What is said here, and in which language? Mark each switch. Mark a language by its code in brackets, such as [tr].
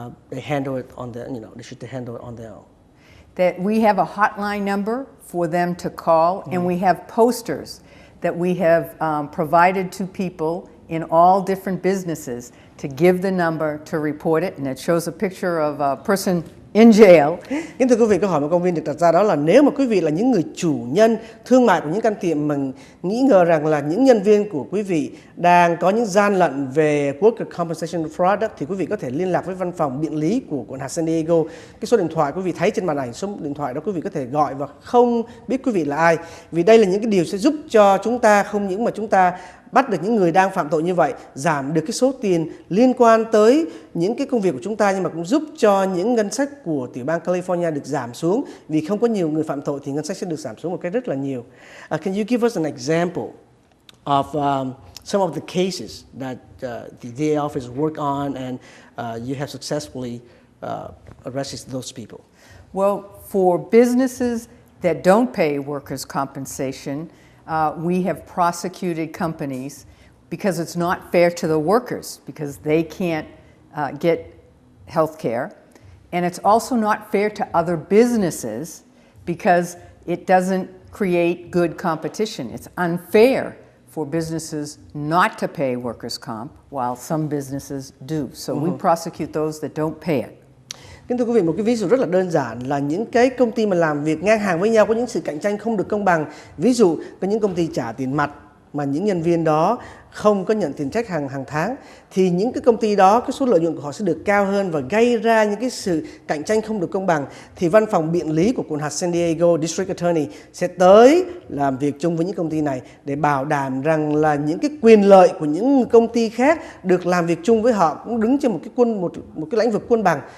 [en] they handle it on their, they should handle it on their own. That we have a hotline number for them to call, and we have posters that we have provided to people in all different businesses to give the number to report it, and it shows a picture of a person in jail. [vi] Kính thưa quý vị, câu hỏi mà công viên được đặt ra đó là nếu mà quý vị là những người chủ nhân thương mại của những căn tiệm mà nghĩ ngờ rằng là những nhân viên của quý vị đang có những gian lận về Worker Compensation Fraud đó, thì quý vị có thể liên lạc với văn phòng biện lý của quận hạt San Diego. Cái số điện thoại quý vị thấy trên màn ảnh, số điện thoại đó quý vị có thể gọi và không biết quý vị là ai. Vì đây là những cái điều sẽ giúp cho chúng ta không những mà chúng ta bắt được những người đang phạm tội như vậy, giảm được cái số tiền liên quan tới những cái công việc của chúng ta, nhưng mà cũng giúp cho những ngân sách của tiểu bang California được giảm xuống, vì không có nhiều người phạm tội thì ngân sách sẽ được giảm xuống một cách rất là nhiều. [en] Can you give us an example of some of the cases that the DA office work on and you have successfully arrested those people? Well, for businesses that don't pay workers' compensation, we have prosecuted companies because it's not fair to the workers because they can't get health care. And it's also not fair to other businesses because it doesn't create good competition. It's unfair for businesses not to pay workers' comp while some businesses do. So we prosecute those that don't pay it. [vi] Kính thưa quý vị, một cái ví dụ rất là đơn giản là những cái công ty mà làm việc ngang hàng với nhau có những sự cạnh tranh không được công bằng. Ví dụ có những công ty trả tiền mặt mà những nhân viên đó không có nhận tiền trách hàng tháng, thì những cái công ty đó cái số lợi nhuận của họ sẽ được cao hơn và gây ra những cái sự cạnh tranh không được công bằng, thì văn phòng biện lý của quận hạt San Diego District Attorney sẽ tới làm việc chung với những công ty này để bảo đảm rằng là những cái quyền lợi của những công ty khác được làm việc chung với họ cũng đứng trên một cái lĩnh vực quân bằng.